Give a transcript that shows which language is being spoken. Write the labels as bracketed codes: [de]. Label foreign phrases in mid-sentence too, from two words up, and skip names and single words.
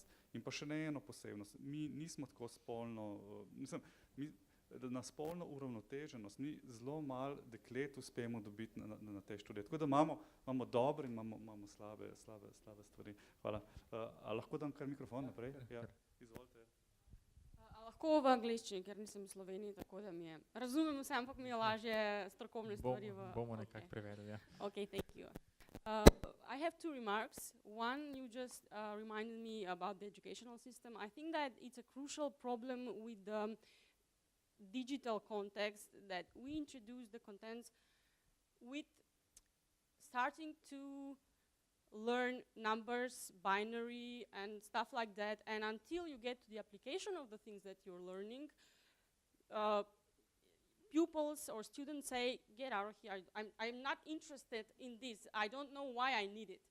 [sl] In pa še ne eno posebnost, mi nismo tako spolno, na spolno uravnoteženost, mi zelo malo deklet uspemo dobiti na te študije. Tako da imamo dobre in imamo slabe stvari. Hvala. A lahko dam kar mikrofon naprej? Ja, izvolite. Lahko v angleščini, ker nisem v Sloveniji, tako da mi je. Razumem vse, ampak mi je lažje strokovne stvari v... Bomo nekako preverili, ja. [en] Okay, thank you. I have two remarks. One, you just reminded me about the educational system. I think that it's a crucial problem with the digital context that we introduce the contents with starting to learn numbers, binary, and stuff like that, and until you get to the application of the things that you're learning, pupils or students say, get out of here, I'm not interested in this, I don't know why I need it.